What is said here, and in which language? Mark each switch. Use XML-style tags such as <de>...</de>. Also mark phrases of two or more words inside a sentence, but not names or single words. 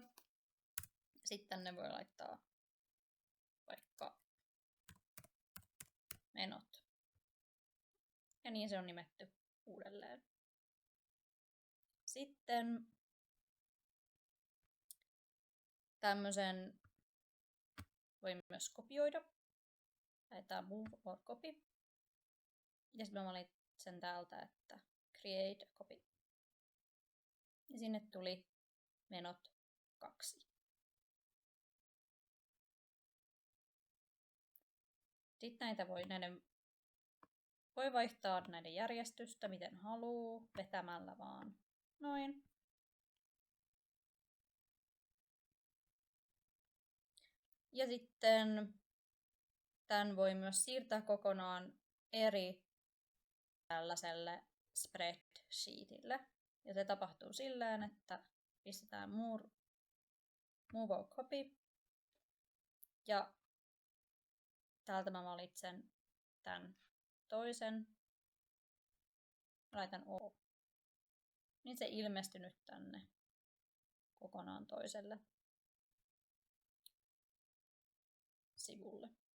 <fi>Sitten ne voi laittaa vaikka menot. Ja niin se on nimetty uudelleen. Sitten tämmöisen voi myös kopioida.</fi> <en>Laitetaan move or copy.</en> <fi>Ja sitten mä valitsen täältä, että</fi> <en>create copy.</en> <fi>Ja sinne tuli menot 2. Sitten voi vaihtaa näiden järjestystä miten haluaa, vetämällä vaan noin. Ja sitten tämän voi myös siirtää kokonaan eri tällaiselle spreadsheetille. Ja se tapahtuu silleen, että pistetään</fi> <en>move or copy.</en> <fi>Ja täältä mä valitsen tämän toisen. Laitan O. Niin se ilmestyy nyt tänne kokonaan toiselle sivulle.</fi>